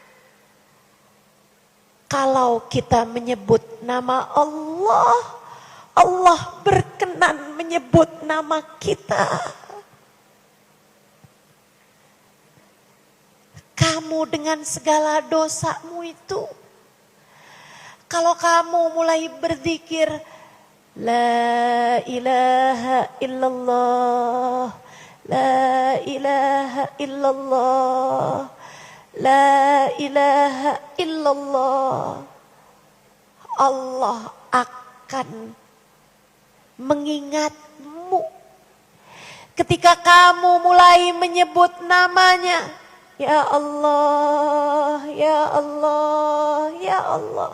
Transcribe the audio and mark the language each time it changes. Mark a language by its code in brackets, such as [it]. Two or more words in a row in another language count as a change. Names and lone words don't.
[id] Kalau kita menyebut nama Allah, Allah berkenan menyebut nama kita. Kamu dengan segala dosamu itu, kalau kamu mulai berzikir, [ar] لا إله إلا الله، لا إله إلا الله، لا إله إلا الله. [id] Allah akan mengingatmu ketika kamu mulai menyebut namanya. [ar] يا الله، يا الله، يا الله.